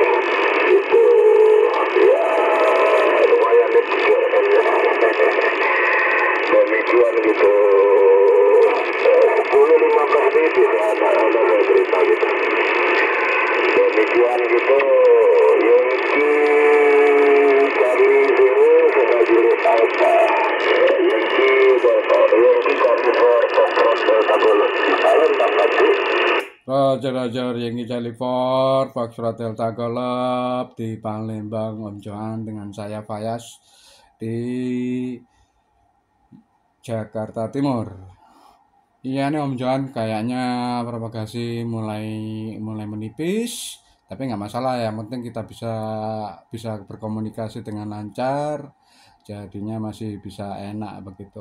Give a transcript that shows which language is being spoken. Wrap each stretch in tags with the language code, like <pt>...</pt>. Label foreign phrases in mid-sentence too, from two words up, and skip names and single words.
<id>Itu, ya, lumayan nih QRM-nya. Demikian gitu. 10-15 menit ya, ada cerita gitu. Demikian gitu. Yankee Charlie Zero, Sierra Juliet Alpha. Yankee Charlie Foxtrot Tango. Salam dapat sih. Roger Yankee Charlie Ford Foxtrot Delta Golf di Palembang Om Johan dengan saya Fayas di Jakarta Timur. Iya nih Om Johan, kayaknya propagasi mulai menipis, tapi nggak masalah, yang penting kita bisa berkomunikasi dengan lancar, jadinya masih bisa enak begitu.</id>